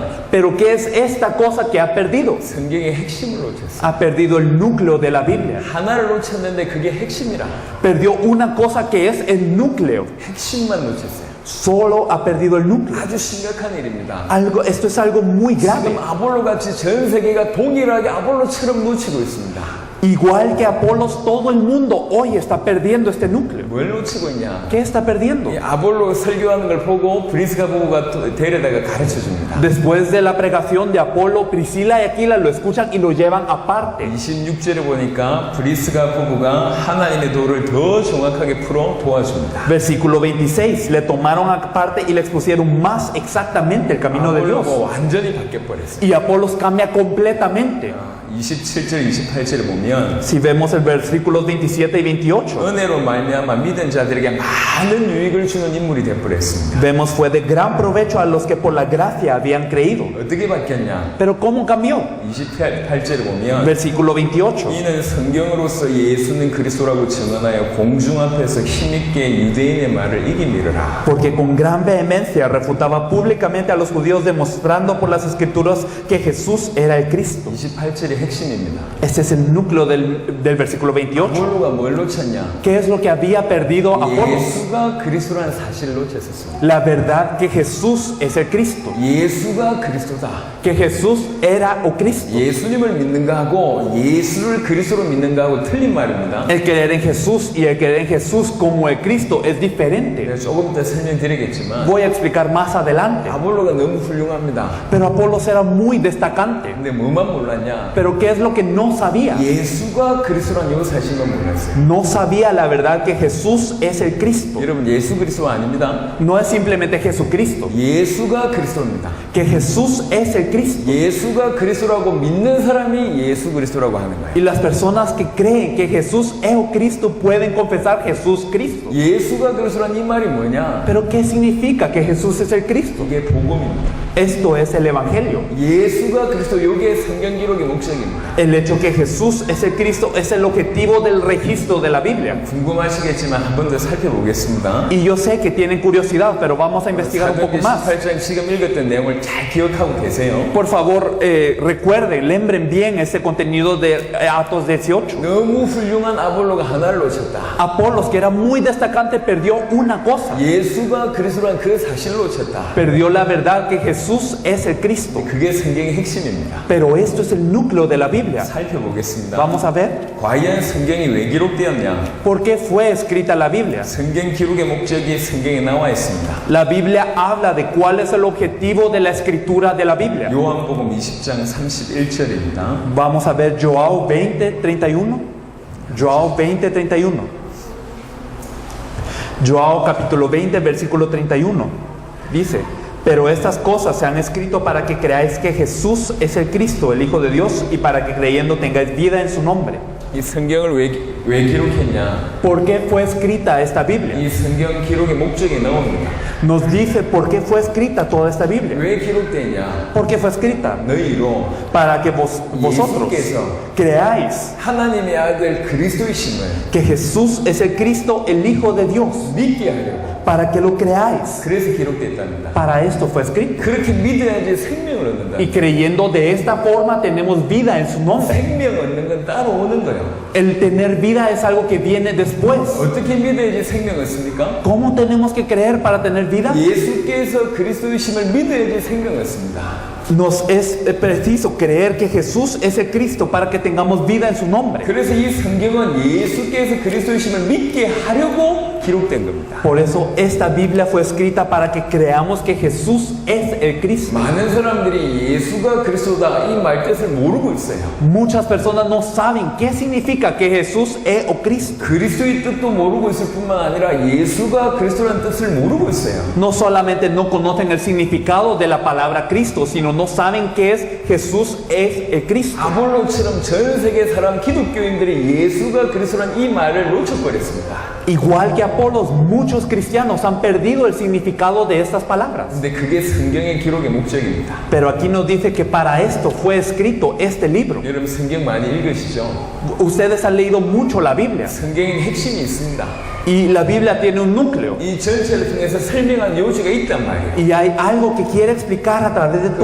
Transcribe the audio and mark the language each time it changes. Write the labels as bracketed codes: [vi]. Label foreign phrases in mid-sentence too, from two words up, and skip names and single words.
[es] Pero ¿qué es esta cosa que ha perdido? [ko] 성경의 핵심을 놓쳤어요. [es] Ha perdido el núcleo de la Biblia. [ko] 하나를 놓쳤는데 그게 핵심이라. [es] Perdió una cosa que es el núcleo. [ko] 핵심만 놓쳤어요. [es] Solo ha perdido el núcleo. [ko] 아주 심각한 일입니다. [es] Esto es algo muy grave. [ko] 지금 아볼로 같이 전 세계가 동일하게 아볼로처럼 놓치고 있습니다. [es] Igual que Apolos, todo el mundo hoy está perdiendo este núcleo. [ko] 뭘 놓치고 있냐? [es] ¿Qué está perdiendo? [ko] 이 아볼로 설교하는 걸 보고 브리스가 부부가 데려다가 가르쳐 줍니다. [es] Después de la pregación de Apolo, Priscila y Aquila lo escuchan y lo llevan aparte. [ko] 26절에 보니까 브리스가 부부가 하나님의 도를 더 정확하게 풀어 도와줍니다. [es] Versículo 26, le tomaron aparte y le expusieron más exactamente el camino de Dios. [ko] 아볼로가 완전히 바뀌어버렸어요. [es] Y Apolos cambia completamente. [ko] 27절, 28절에 보면 [es] Si vemos el versículos 27 y 28, [ko] 은혜로 말미암아 믿은 자들에게 많은 유익을 주는 인물이 되어버렸습니다. [es] vemos fue de gran provecho a los que por la gracia habían creído. [ko] 어떻게 바뀌었냐? [es] Pero ¿cómo cambió? [ko] 28절에 보면 [es] Versículo 28. [ko] 이는 성경으로서 예수는 그리스도라고 증언하여 공중 앞에서 힘있게 유대인의 말을 이기미르라. [es] Porque con gran vehemencia refutaba públicamente a los judíos demostrando por las escrituras que Jesús era el Cristo. [ko] 28절이 핵심입니다. [es] Este es el núcleo del versículo 28. [ko] 아볼로가 뭘 놓쳤냐? [es] ¿Qué es lo que había perdido Apolos? [ko] 예수가 그리스도라는 사실을 놓쳤었어요. [es] La verdad que Jesús es el Cristo, [ko] 예수가 그리스도다. [es] que Jesús era o Cristo. [ko] 예수님을 믿는가 하고 예수를 그리스도로 믿는가 하고 틀린 말입니다. [es] El creer en Jesús y el creer en Jesús como el Cristo es diferente. [ko] 내가 조금 더 설명드리겠지만 [es] Voy a explicar más adelante. [ko] 아볼로가 너무 훌륭합니다. [es] Pero Apolos era muy destacante. [ko] 근데 뭐만 몰랐냐? [es] Pero ¿qué es lo que no sabía? [ko] 예수가 그리스도라는 요 사실만 몰랐어요. [es] No sabía la verdad que Jesús es el Cristo. [ko] 여러분 예수 그리스도가 아닙니다. [es] No es simplemente Jesucristo, [ko] 예수가 그리스도입니다. [es] que Jesús es el Cristo. [ko] 예수가 그리스도라고 믿는 사람이 예수 그리스도라고 하는 거예요. [es] Y las personas que creen que Jesús es o Cristo pueden confesar Jesús Cristo. [ko] 예수가 그리스도라는 이 말이 뭐냐? [es] Pero ¿qué significa que Jesús es el Cristo? [ko] 이게 복음입니다. [es] Esto es el Evangelio. [ko] 예수가 그리스도 요게 성경 기록의 목적입니다. [es] El hecho que Jesús es el Cristo es el objetivo del registro de la Biblia. [ko] 궁금하시겠지만 한 번 더 살펴보겠습니다. [es] Y yo sé que tienen curiosidad, pero vamos a investigar un poco [ko] 사도행전 [es] más. [ko] 18장 지금 읽었던 내용을 잘 기억하고 계세요. [es] Por favor, recuerden, lembren bien ese contenido de Atos 18. [ko] 너무 훌륭한 아볼로가 하나를 놓쳤다. [es] Apolos, que era muy destacante, perdió una cosa. [ko] 예수가 그리스도란 그 사실을 놓쳤다. [es] Perdió la verdad que Jesús es el Cristo. [ko] 그게 성경의 핵심입니다. [es] Pero esto es el núcleo de la Biblia. [ko] 살펴보겠습니다. [es] Vamos a ver [ko] 과연 성경이 왜 기록되었냐? [es] por qué fue escrita la Biblia. [ko] 성경 기록의 목적이 성경에 나와 있습니다. [es] La Biblia habla de cuál es el objetivo de la escritura de la Biblia. [ko] 요한복음 20장 31절입니다. [es] Vamos a ver Joao 20:31. Joao 20:31. Joao capítulo 20, versículo 31. Dice: pero estas cosas se han escrito para que creáis que Jesús es el Cristo, el Hijo de Dios, y para que creyendo tengáis vida en su nombre. [ko] 이 성경을 왜 기록했냐? [es] ¿Por qué fue escrita esta Biblia? [ko] 이 성경 기록의 목적이 나옵니다. [es] Nos dice por qué fue escrita toda esta Biblia. [ko] 왜 기록되냐? [es] ¿Por qué fue escrita? [ko] 너희로 [es] Para que vosotros creáis [ko] 하나님의 아들 그리스도이심을 [es] que Jesús es el Cristo, el Hijo de Dios. [ko] 믿게 하려고. [es] Para que lo creáis. [ko] 그래서 기록됐답니다. [es] Para esto fue escrito. [ko] 그렇게 믿어야지 생명을 얻는다. [es] Y creyendo de esta forma tenemos vida en su nombre. [ko] 생명 얻는 건 따로 오는 거예요. [es] El tener vida es algo que viene después. [ko] 어떻게 믿어야지 생명 얻습니까? [es] ¿Cómo tenemos que creer para tener vida? [ko] 예수께서 그리스도이심을 믿어야지 생명 얻습니다. [es] Nos es preciso creer que Jesús es el Cristo para que tengamos vida en su nombre. [ko] 그래서 이 성경은 예수께서 그리스도이심을 믿게 하려고 기록된 겁니다. [es] Por eso esta Biblia fue escrita para que creamos que Jesús es el Cristo. [ko] 많은 사람들이 예수가 그리스도다 이 말 뜻을 모르고 있어요. [es] Muchas personas no saben qué significa que Jesús es o Cristo. [ko] 그리스도의 뜻도 모르고 있을 뿐만 아니라 예수가 그리스도라는 뜻을 모르고 있어요. [es] No solamente no conocen el significado de la palabra Cristo, sino no saben qué es Jesús es el Cristo. [ko] 아볼로처럼 전 세계 사람 기독교인들이 예수가 그리스도라는 이 말을 놓쳐버렸습니다. [es] Igual que Apolos, muchos cristianos han perdido el significado de estas palabras. [ko] 근데 그게 성경의 기록의 목적입니다. [es] Pero aquí nos dice que para esto fue escrito este libro. [ko] 여러분 성경 많이 읽으시죠? [es] Ustedes han leído mucho la Biblia [ko] 성경에 핵심이 있습니다. [es] y la Biblia tiene un núcleo [ko] 이 전체를 통해서 설명한 요지가 있단 말이에요. [es] y hay algo que quiere explicar a través de